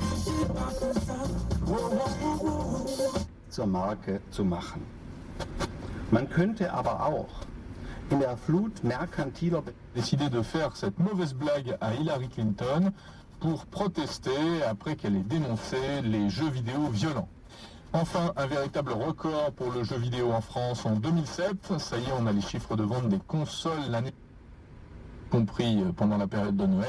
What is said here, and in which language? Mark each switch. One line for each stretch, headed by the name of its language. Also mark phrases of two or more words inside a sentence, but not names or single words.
German: zur Marke zu machen. Man könnte aber auch in der Flut merkantiler
French: décidé de faire cette mauvaise blague à Hillary Clinton pour protester après qu'elle ait dénoncé les jeux vidéo violents. Enfin, un véritable record pour le jeu vidéo en France en 2007. Ça y est, on a les chiffres de vente des consoles l'année compris pendant la période de Noël.